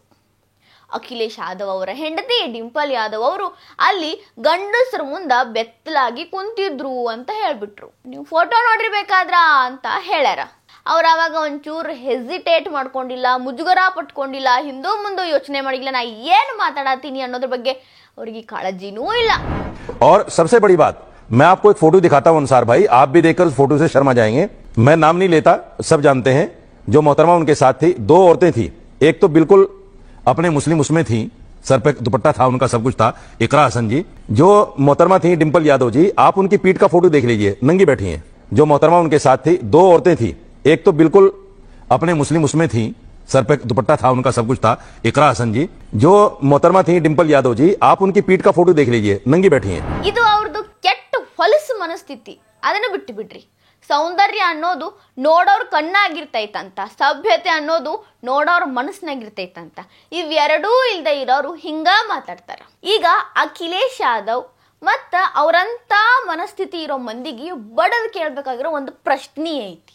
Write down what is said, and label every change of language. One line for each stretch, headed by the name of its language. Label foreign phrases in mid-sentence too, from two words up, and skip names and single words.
Kannada: ಅಖಿಲೇಶ್ ಯಾದವ್ ಅವರ ಹೆಂಡತಿ ಡಿಂಪಲ್ ಯಾದವ್ ಅವರು ಅಲ್ಲಿ ಗಂಡಸರ ಮುಂದ ಬೆತ್ತಲಾಗಿ ಕುಂತಿದ್ರು ಅಂತ ಹೇಳ್ಬಿಟ್ರು. ನೀವು ಫೋಟೋ ನೋಡಿರ್ಬೇಕಾದ್ರ ಅಂತ ಹೇಳ್ಯಾರ. ಅವ್ರ ಅವಾಗ ಒಂಚೂರು ಹೆಸಿಟೇಟ್ ಮಾಡ್ಕೊಂಡಿಲ್ಲ, ಮುಜುಗರ ಪಟ್ಕೊಂಡಿಲ್ಲ, ಹಿಂದೂ ಮುಂದೆ ಯೋಚನೆ ಮಾಡಿಲ್ಲ ನಾ ಏನು ಮಾತಾಡತೀನಿ ಅನ್ನೋದ್ರ ಬಗ್ಗೆ ಅವ್ರಿಗೆ ಕಾಳಜಿನೂ ಇಲ್ಲ.
Hindi: और सबसे बड़ी बात, मैं आपको एक फोटो दिखाता हूं अंसार भाई, आप भी देखकर उस फोटो से शर्मा जाएंगे। मैं नाम नहीं लेता, सब जानते हैं। जो मोहतरमा उनके साथ थी, दो औरतें थी, एक तो बिल्कुल अपने मुस्लिम उसमें थी, सर पे दुपट्टा था उनका, सब कुछ था, इकरा हसन जी। जो मोहतरमा थी डिंपल यादव जी, आप उनकी पीठ का फोटो देख लीजिए, नंगी बैठी हैं। जो मोहतरमा उनके साथ थी, दो औरतें थी, एक तो बिल्कुल अपने मुस्लिम उसमें थी, सर पे दुपट्टा था उनका, सब कुछ था, इकरा हसन जी। जो मोहतरमा थी डिंपल यादव जी, आप उनकी पीठ का फोटो देख लीजिए, नंगी बैठी हैं।
Kannada: ಇದು ಅವ್ರದ್ದು ಕೆಟ್ಟ ಹೊಲಸು ಮನಸ್ಥಿತಿ. ಅದನ್ನ ಬಿಟ್ಟು ಬಿಡ್ರಿ. ಸೌಂದರ್ಯ ಅನ್ನೋದು ನೋಡೋರ್ ಕಣ್ಣಾಗಿರ್ತೈತಂತ, ಸಭ್ಯತೆ ಅನ್ನೋದು ನೋಡೋರ್ ಮನಸ್ಸಿನಾಗಿರ್ತೈತಂತ. ಇವೆರಡೂ ಇಲ್ದೆ ಇರೋರು ಹಿಂಗ ಮಾತಾಡ್ತಾರ. ಈಗ ಅಖಿಲೇಶ್ ಯಾದವ್ ಮತ್ತ ಅವರಂತ ಮನಸ್ಥಿತಿ ಇರೋ ಮಂದಿಗೆ ಬಡದ್ ಕೇಳ್ಬೇಕಾಗಿರೋ ಒಂದು ಪ್ರಶ್ನೆ ಐತಿ.